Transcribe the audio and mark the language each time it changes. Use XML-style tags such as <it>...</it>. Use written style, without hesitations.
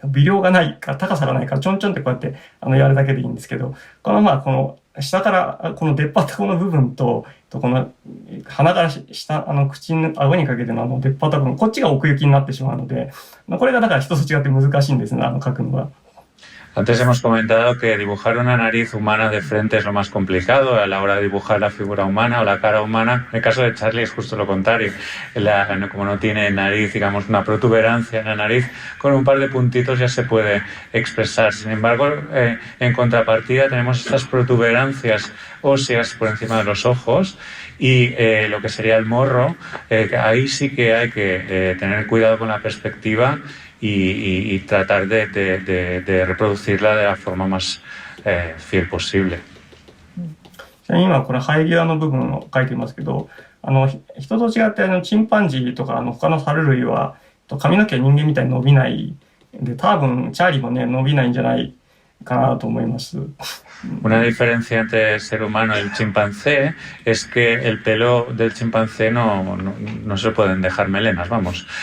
<ja>微量がないか、高さがないから、ちょんちょんってこうやって、やるだけでいいんですけど、この下から、この出っ張ったこの部分と、この鼻から下、口の顎にかけての出っ張った部分、こっちが奥行きになってしまうので、これがだから人と違って難しいんですね、描くのが。</ja> <es>Antes hemos comentado que dibujar una nariz humana de frente es lo más complicado a la hora de dibujar la figura humana o la cara humana. En el caso de Charlie es justo lo contrario. Como no tiene nariz, digamos, una protuberancia en la nariz, con un par de puntitos ya se puede expresar. Sin embargo, en contrapartida tenemos estas protuberancias óseas por encima de los ojos y lo que sería el morro. Ahí sí que hay que tener cuidado con la perspectiva y tratar de reproducirla de la forma más fiel posible.</es> <ja>今これ生え際の部分を書いていますけど、人と違ってチンパンジーとか他の猿類は髪の毛は人間みたいに伸びないで、多分チャーリーもね伸びないんじゃないかなと思います。</ja> <es>Una diferencia entre el ser humano y el chimpancé es que el pelo del chimpancé no se pueden dejar melenas, vamos.</es>